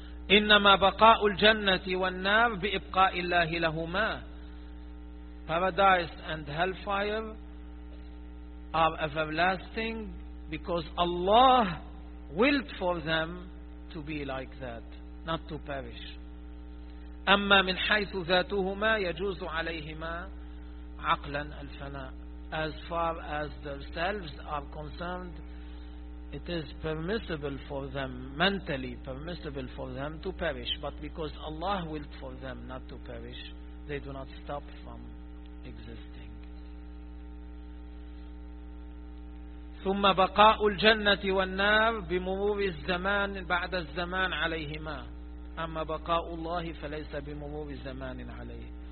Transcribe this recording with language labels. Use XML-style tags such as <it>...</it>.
<ar>إنما بقاء الجنة والنار بإبقاء الله لهما.</ar> <en>Paradise and hellfire are everlasting because Allah willed for them to be like that, not to perish.</en> <ar>أما من حيث ذاتهما يجوز عليهما عقلا الفناء.</ar> <en>As far as themselves are concerned, it is permissible for them, mentally permissible for them to perish, but because Allah willed for them not to perish, they do not stop from existing.</en> <ar>ثم بقاء الجنة والنار بمرور الزمان بعد الزمان عليهما. أما بقاء الله فليس بمرور الزمان عليه.</ar>